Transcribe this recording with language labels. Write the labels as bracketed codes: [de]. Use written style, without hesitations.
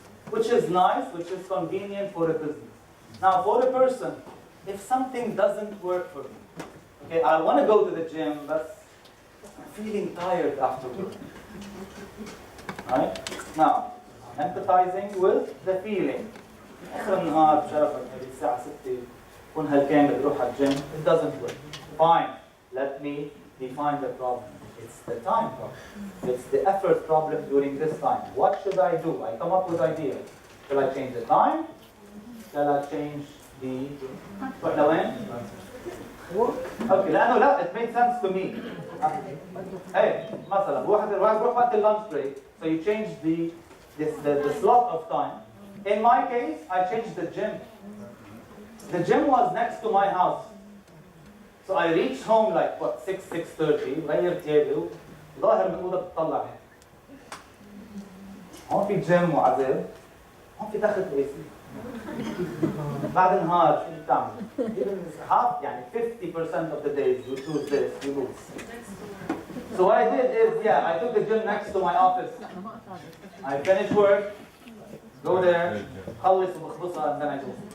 [en] Which is nice, which is convenient for a business. Now, for a person, if something doesn't work for me, okay, I want to go to the gym, but I'm feeling tired afterwards. Right? Now, empathizing with the feeling. [ar] آخر النهار بشرفك هذه الساعة 6 كون هلكان بدي أروح على الجيم. [en] It doesn't work. Fine. Let me define the problem. It's the time problem. It's the effort problem during this time. What should I do? I come up with ideas. Shall I change the time? Shall I change the... What, [ar] لوين? [en] Okay, [ar] لا, [en] it makes sense to me. Hey, [ar] مثلا واحد بروح وقت [en] lunch break, so you change the slot of time. In my case, I changed the gym. The gym was next to my house. So I reached home like, what, 6:30, [ar] غير ثيابي ظاهر من الأوضة بتطلع هيك. هون في جيم وعذاب، هون في دخل AC. بعد نهار شو بتعمل؟ [en] half, [ar] يعني [en] 50% of the days you choose this, you lose. So what I did is, I took the gym next to my office. I finished work, go there, [ar] خلص وبخلصها [en] and then I go.